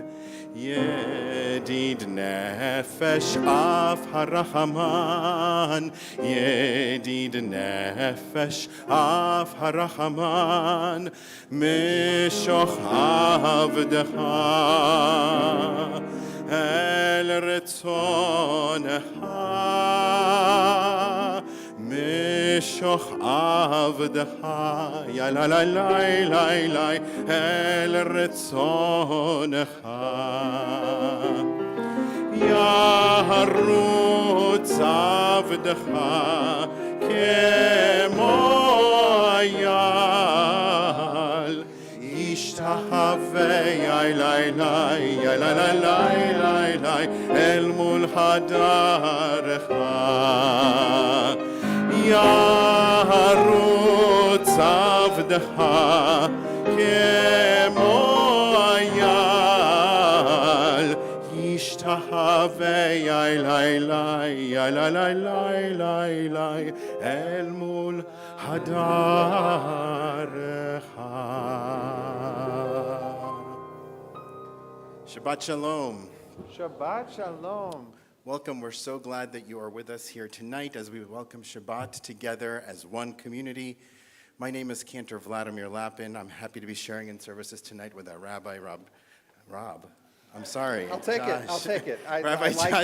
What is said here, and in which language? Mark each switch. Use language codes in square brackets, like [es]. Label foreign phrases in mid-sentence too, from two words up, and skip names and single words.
[he] ידיד נפש אב הרחמן, ידיד נפש אב הרחמן, משוך עבדך אל רצונך, משוך עבדך, ya la la la la la, אל רצונך. ירוץ עבדך כמו איל, ישתחווה yai lai lai, yai lai lai lai lai lai, אל מול הדרך. ירוץ עבדך כמו איל, ישתחווה yai lai lai, yai lai lai lai lai lai, אל מול הדרך. שבת שלום. שבת שלום. [en] Welcome. We're so glad that you are with us here tonight as we welcome Shabbat together as one community. My name is Cantor Vladimir Lapin. I'm happy to be sharing in services tonight with our Rabbi Rob. I'm sorry. I'll take it. Rabbi I like